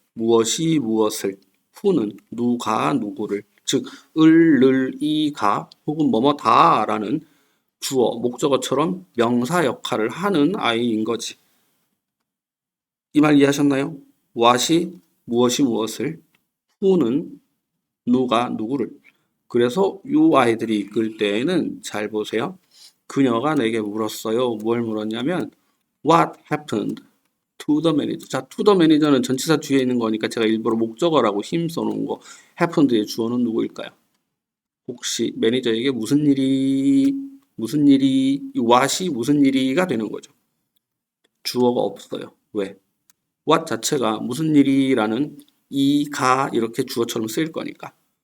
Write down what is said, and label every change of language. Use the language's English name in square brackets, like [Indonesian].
[Korean] 무엇이 무엇을, who는 누가 누구를, 즉 을, 이가 혹은 뭐뭐다라는 주어, 목적어처럼 명사 역할을 하는 아이인 거지. 이 말 이해하셨나요? what이 무엇이 무엇을, who는 누가 누구를. 그래서 이 아이들이 이끌 때에는 잘 보세요. 그녀가 내게 물었어요. 뭘 물었냐면 [English] What happened to the manager? [Korean] 자, to the manager는 전치사 뒤에 있는 거니까 제가 일부러 목적어라고 힘 써놓은 거. happened의 주어는 누구일까요? 혹시 매니저에게 무슨 일이 이 what이 무슨 일이가 되는 거죠. 주어가 없어요. 왜? what 자체가 무슨 일이라는 이가 이렇게 주어처럼 쓰일 거니까.